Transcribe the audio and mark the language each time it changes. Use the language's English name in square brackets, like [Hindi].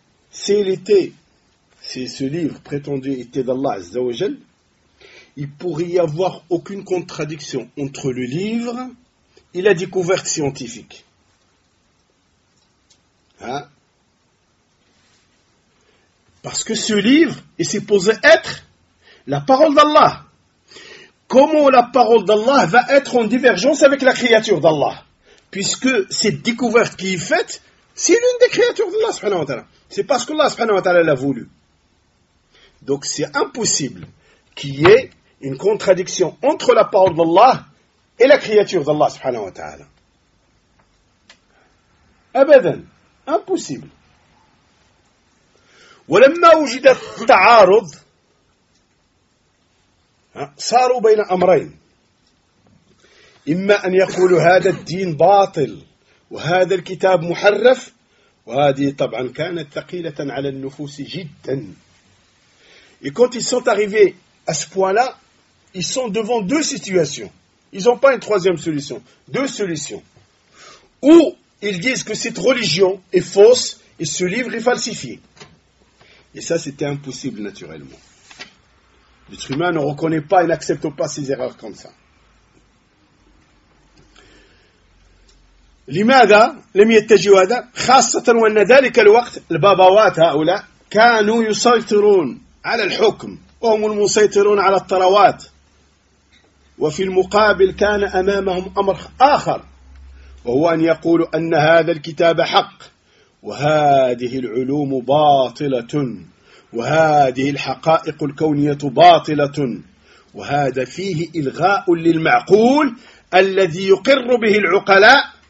[French] s'il était si ce livre prétendu était d'Allah Azza wa Jal il pourrait y avoir aucune contradiction entre le livre et la découverte scientifique parce que ce livre est supposé être la parole d'Allah comment la parole d'Allah va être en divergence avec la créature d'Allah, puisque cette découverte qui est faite, c'est l'une des créatures d'Allah subhanahu wa ta'ala. C'est parce qu'Allah subhanahu wa ta'ala l'a voulu. Donc c'est impossible qu'il y ait une contradiction entre la parole d'Allah et la créature d'Allah subhanahu wa ta'ala. Abadan, impossible. [Arabic] ولما وجد التعارض صاروا بين امرين اما ان يقولوا هذا الدين باطل وهذا الكتاب محرف وهذه طبعا كانت ثقيله على النفوس جدا [French] Et quand ils sont arrivés à ce point-là, ils sont devant deux situations. Ils n'ont pas une troisième solution, deux solutions. Ou ils disent que cette religion est fausse et ce livre est falsifié. Et ça, c'était impossible, naturellement. L'être humain ne reconnaît pas et n'accepte pas ses erreurs comme ça. [Arabic] لماذا لم يتجهوا هذا خاصة وأن ذلك الوقت الباباوات هؤلاء كانوا يسيطرون على الحكم وهم المسيطرون على الثروات وفي المقابل كان أمامهم أمر آخر وهو أن يقولوا أن هذا الكتاب حق وهذه العلوم باطلة وهذه الحقائق الكونية باطلة وهذا فيه إلغاء للمعقول الذي يقر به العقلاء